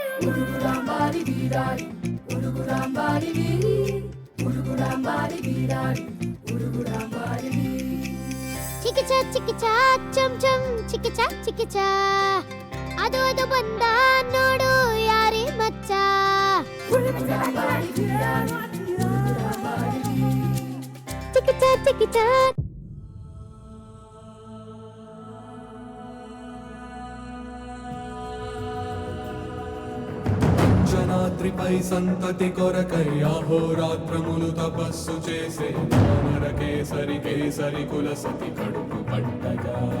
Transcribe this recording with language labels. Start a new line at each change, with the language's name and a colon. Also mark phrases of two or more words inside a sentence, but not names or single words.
Telugu: ఉరుగురాంబారి వీరాడి ఉరుగురాంబారి వీరి ఉరుగురాంబారి వీరాడి ఉరుగురాంబారి వీరి చికిచా చం చం చికిచా
Kannada: ಅದು ಬಂದ ನೋಡು ಯಾರೇ ಮಚ್ಚ
Telugu: ఉరుగురాంబారి వీరాడి ఉరుగురాంబారి వీరి చికిచా జనాద్రిపై సంతతి కొరకై అహోరాత్రములు తపస్సు చేసే వానర కేసరి కేసరి కుల సతి కడుపు పట్టగా